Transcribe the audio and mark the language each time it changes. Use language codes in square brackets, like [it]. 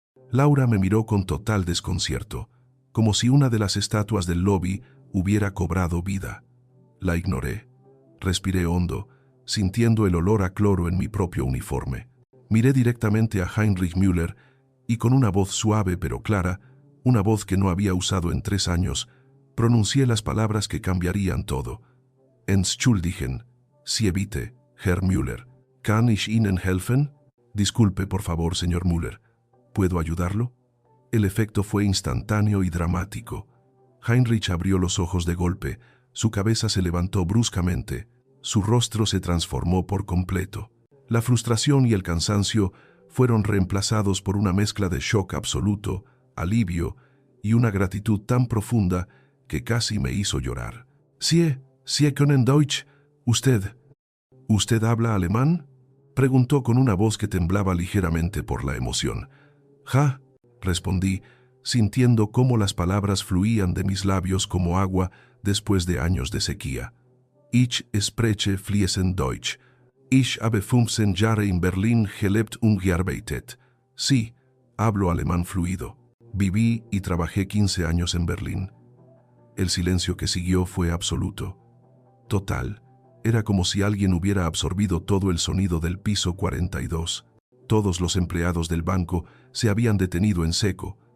[es] Laura me miró con total desconcierto, como si una de las estatuas del lobby hubiera cobrado vida. La ignoré. Respiré hondo, sintiendo el olor a cloro en mi propio uniforme. Miré directamente a Heinrich Müller y con una voz suave pero clara, una voz que no había usado en 3 años, pronuncié las palabras que cambiarían todo. [de] Entschuldigen, Sie bitte, Herr Müller. ¿Kann ich Ihnen helfen? [es] Disculpe, por favor, señor Müller. ¿Puedo ayudarlo? El efecto fue instantáneo y dramático. Heinrich abrió los ojos de golpe, su cabeza se levantó bruscamente, su rostro se transformó por completo. La frustración y el cansancio fueron reemplazados por una mezcla de shock absoluto, alivio y una gratitud tan profunda que casi me hizo llorar. [de] Sie können Deutsch. [es] ¿Usted habla alemán? Preguntó con una voz que temblaba ligeramente por la emoción. [de] Ja, [es] respondí, sintiendo cómo las palabras fluían de mis labios como agua después de años de sequía. [de] Ich spreche fließend Deutsch. Ich habe 15 Jahre in Berlin gelebt und gearbeitet. [es] Sí, hablo alemán fluido. Viví y trabajé 15 años en Berlín. El silencio que siguió fue absoluto. Total. Era como si alguien hubiera absorbido todo el sonido del piso 42. Todos los empleados del banco se habían detenido en seco.